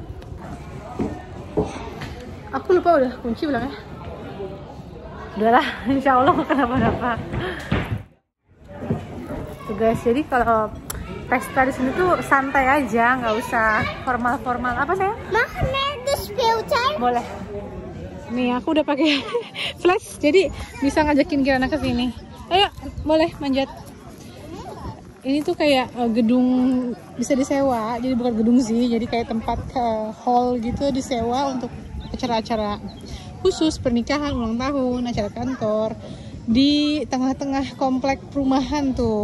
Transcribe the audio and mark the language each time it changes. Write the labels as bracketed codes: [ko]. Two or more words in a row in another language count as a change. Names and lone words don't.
[id] Aku lupa udah kunci belakangnya. Udahlah, [ar] insya Allah [id] gak kenapa-napa. Tuh guys, jadi kalau pesta di sini tuh santai aja, nggak usah formal-formal. Apa saya? [nl] Mag naar de speeltuin? [id] Boleh. Nih aku udah pakai flash, jadi bisa ngajakin Kirana ke sini. Ayo, boleh manjat. Ini tuh kayak gedung bisa disewa, jadi bukan gedung sih, jadi kayak tempat hall gitu disewa untuk acara-acara khusus, pernikahan, ulang tahun, acara kantor di tengah-tengah komplek perumahan tuh.